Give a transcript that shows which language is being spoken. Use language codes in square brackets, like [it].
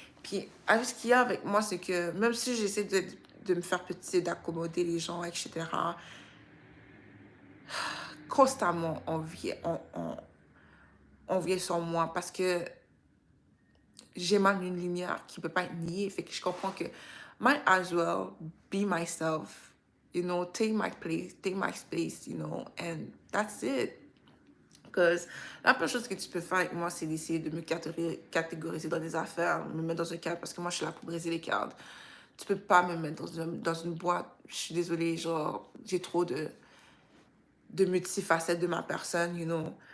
[fr] Puis, avec ce qu'il y a avec moi, c'est que même si j'essaie de me faire petit, d'accommoder les gens, etc., constamment, on vient sur moi parce que j'émane une lumière qui ne peut pas être niée. Fait que je comprends que [en] might as well be myself, you know, take my place, take my space, you know, and that's it. [fr] Parce que la première chose que tu peux faire avec moi, c'est d'essayer de me catégoriser dans des affaires, me mettre dans un cadre, parce que moi, je suis là pour briser les cadres. Tu peux pas me mettre dans une boîte. Je suis désolée, genre, j'ai trop de multifacettes de ma personne, [en] you know.